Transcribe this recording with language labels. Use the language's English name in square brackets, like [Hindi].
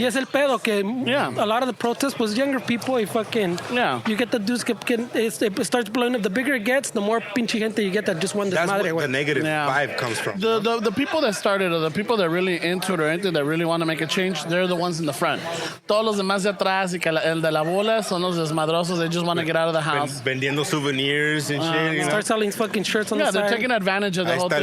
[Spanish] Y es el pedo que [English] a lot of the protests was younger people. Y fucking you get the dudes que it starts blowing up. The bigger it gets, the more [Spanish] pinche gente [English] you get that just one desmadre. That's where the negative vibe comes from. The people that started, or the people that are really into it or anything that really want to make a change, they're the ones in the front. [Spanish] Todos los demás de atrás y que el de la bola son los desmadrosos. [English] They just want to get out of the house. [Spanish] Vendiendo [English] souvenirs and shit. You know? Start selling fucking shirts on the side. Yeah, they're taking advantage of the whole thing.